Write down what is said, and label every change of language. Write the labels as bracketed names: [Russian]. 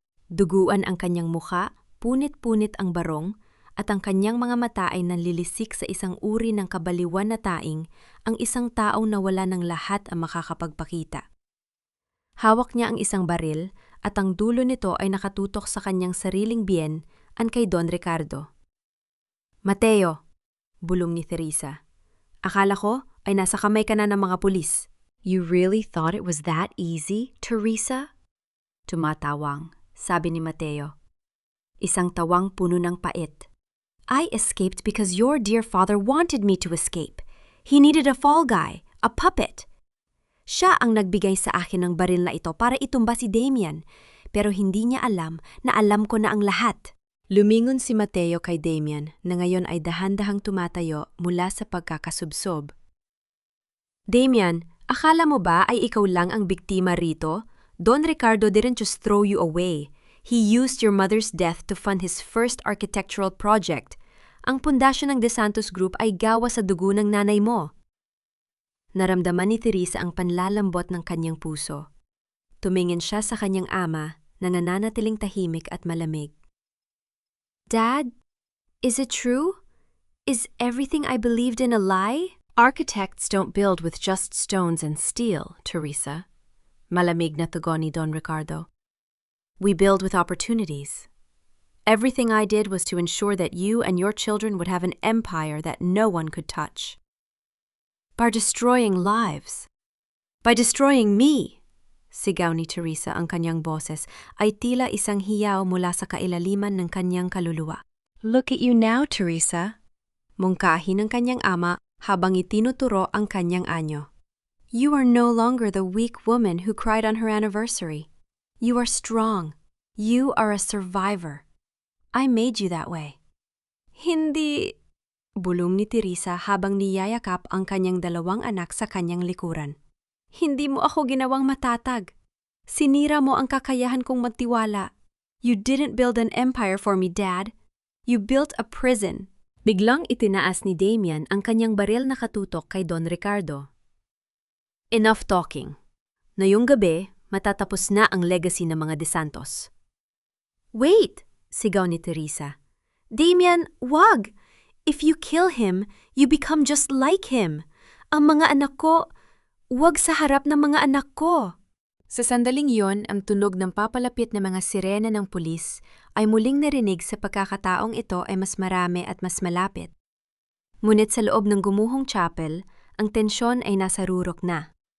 [Filipino] Duguan ang kanyang muka, punit-punit ang barong, at ang kanyang mga mata ay nanlilisik sa isang uri ng kabaliwan na taing, ang isang taong nawala ng lahat ang makakapagpakita. Hawak niya ang isang baril, at ang dulo nito ay nakatutok sa kanyang sariling biyen, ang kay Don Ricardo. "Mateo," bulong ni Teresa. "Akala ko ay nasa kamay ka na ng mga pulis." [English] You really thought it was that easy, Teresa? [Filipino] Tumatawang, sabi ni Mateo. Isang tawang puno ng pait. [English] "I escaped because your dear father wanted me to escape. He needed a fall guy, a puppet. [Filipino] Siya ang nagbigay sa akin ng baril na ito para itumba si Damian, pero hindi niya alam na alam ko na ang lahat." Lumingon si Mateo kay Damian na ngayon ay dahan-dahang tumatayo mula sa pagkakasubsob. "Damian, akala mo ba ay ikaw lang ang biktima rito? [English] Don Ricardo didn't just throw you away. He used your mother's death to fund his first architectural project. [Filipino] Ang pundasyon ng De Santos Group ay gawa sa dugo ng nanay mo." Naramdaman ni Teresa ang panlalambot ng kanyang puso. Tumingin siya sa kanyang ama na nananatiling tahimik at malamig. [English] "Dad, is it true? Is everything I believed in a lie?" Architects don't build with just stones and steel, Teresa. [Filipino] Malamig na tugon ni Don Ricardo. [English] We build with opportunities. Everything I did was to ensure that you and your children would have an empire that no one could touch. By destroying lives. By destroying me, [Filipino] sigaw ni Teresa ang kanyang boses ay tila isang hiyaw mula sa kailaliman ng kanyang kaluluwa. [English] Look at you now, [Filipino] Teresa. Mungkahi ng kanyang ama habang itinuturo ang kanyang anyo. [English] You are no longer the weak woman who cried on her anniversary. You are strong. You are a survivor. I made you that way. [Filipino] Hindi, bulong ni Teresa habang niyayakap ang kanyang dalawang anak sa kanyang likuran. Hindi mo ako ginawang matatag. Sinira mo ang kakayahan kong magtiwala. [English] You didn't build an empire for me, Dad. You built a prison. [Filipino] Biglang itinaas ni Damian ang kanyang baril na katutok kay Don Ricardo. [English] Enough talking. [Filipino] Ngayong gabi, matatapos na ang legacy ng mga De Santos. [English] Wait! [Filipino] Sigaw ni Teresa. Damian, wag! [English] If you kill him, you become just like him. [Filipino] Ang mga anak ko, wag sa harap ng mga anak ko. Sa sandaling yon, ang tunog ng papalapit na mga sirena ng pulis ay muling narinig sa pagkakataong ito ay mas marami at mas malapit. Ngunit sa loob ng gumuhong chapel, ang tensyon ay nasa rurok na.